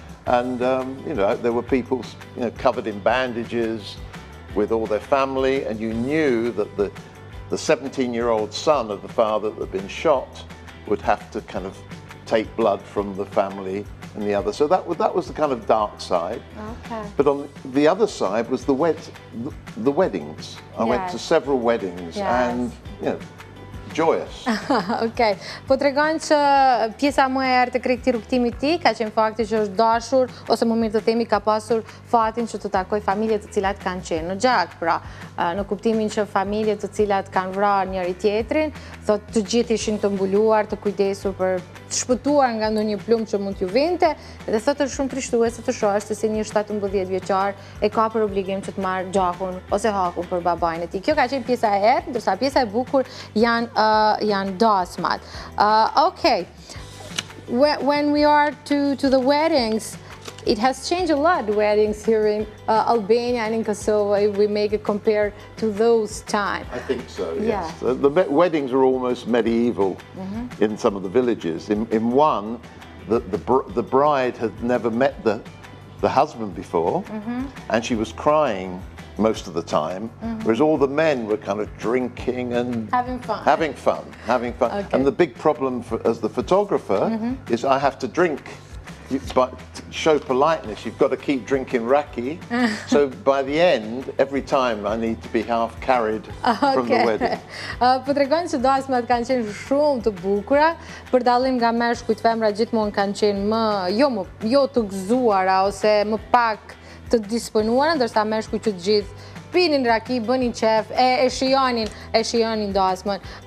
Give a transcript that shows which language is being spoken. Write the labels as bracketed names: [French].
[English] And, you know, there were people, you know, covered in bandages with all their family, and you knew that the 17-year-old son of the father that had been shot would have to kind of take blood from the family and the other. So that was the kind of dark side. Okay. But on the other side was the weddings. I went to several weddings and, you know, joyous. Okay. [Albanian] Po tregon që pjesa më e errët e këtij rrugtimit ti ka qenë fakti që është dashur, ose më mirë të themi ka pasur fatin që të takoj familje të cilat kanë qenë në gjak, pra në kuptimin që familje të cilat kanë vrarë njëri tjetrin, thotë të gjithë ishin të mbuluar, të kujdesur për të shpëtuar nga ndonjë plumë që mund t'ju vinte, dhe thotë është shumë trishtuese të shohësh se si një 17 vjeçar e ka për obligim që të marrë gjakun ose hakun për babain e tij. Kjo ka qenë pjesa e errët, ndërsa pjesa e bukur janë dasmat. [English] Okay, when we are to the weddings, it has changed a lot, weddings here in Albania and in Kosovo, if we make it compare to those times. I think so, yes. Yeah. The weddings are almost medieval in some of the villages. In one, the bride had never met the husband before, and she was crying most of the time, whereas all the men were kind of drinking and having fun. Okay. And the big problem as the photographer is I have to drink. But to show politeness, you've got to keep drinking raki. So by the end, every time I need to be half carried from the wedding. [Albanian] Po tregon që dasmat kanë qenë shumë të bukura, për dallim nga meshkujt, femrat gjithmonë kanë qenë jo të gëzuara ose më pak të disponuara, ndërsa meshkujt që të gjithë pinin raki, bënin qef, e shijonin dasmën.